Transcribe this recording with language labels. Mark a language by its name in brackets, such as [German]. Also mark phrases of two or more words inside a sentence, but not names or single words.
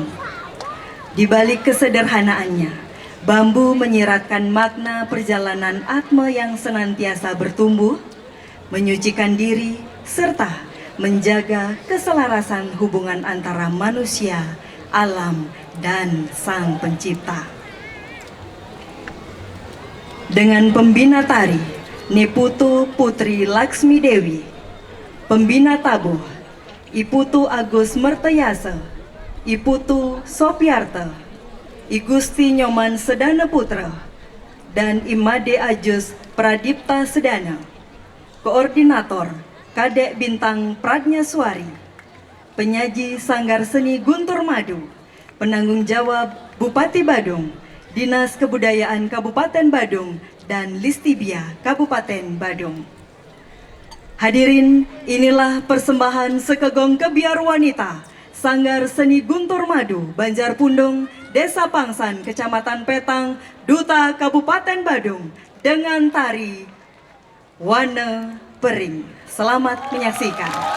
[Indonesian] Di balik kesederhanaannya, bambu menyiratkan makna perjalanan Atma yang senantiasa bertumbuh, menyucikan diri, serta menjaga keselarasan hubungan antara manusia, alam, dan Sang Pencipta. Dengan pembina tari Niputu Putri Laksmi Dewi, pembina tabuh Iputu Agus Mertayasa, Iputu Sopiarta, Igusti Nyoman Sedana Putra, dan Imade Ajus Pradipta Sedana. Koordinator Kadek Bintang Pradnyaswari, penyaji Sanggar Seni Guntur Madu, penanggung jawab Bupati Badung, Dinas Kebudayaan Kabupaten Badung, dan Listibia Kabupaten Badung. Hadirin, inilah persembahan Sekegong Kebiar Wanita, Sanggar Seni Guntur Madu, Banjarpundung, Desa Pangsan, Kecamatan Petang, Duta Kabupaten Badung, dengan tari Wane Pering. Selamat menyaksikan.